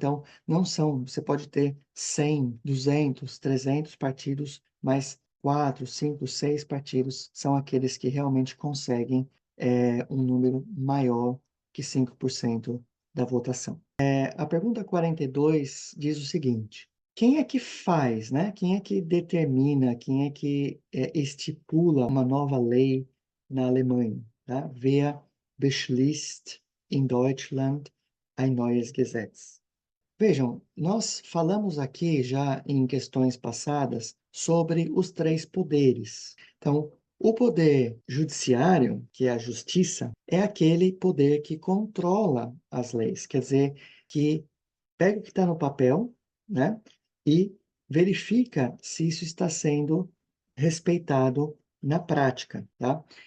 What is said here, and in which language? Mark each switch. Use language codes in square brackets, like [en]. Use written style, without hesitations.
[pt] Então, não são, você pode ter 100, 200, 300 partidos, mas 4, 5, 6 partidos são aqueles que realmente conseguem um número maior que 5% da votação. A pergunta 42 diz o seguinte: quem é que faz, né? Quem é que determina, quem é que estipula uma nova lei na Alemanha? Tá? [de] Wer beschließt in Deutschland ein neues Gesetz? [pt] Vejam, nós falamos aqui já em questões passadas sobre os três poderes. Então, o poder judiciário, que é a justiça, é aquele poder que controla as leis, quer dizer, que pega o que está no papel, né, e verifica se isso está sendo respeitado na prática, tá?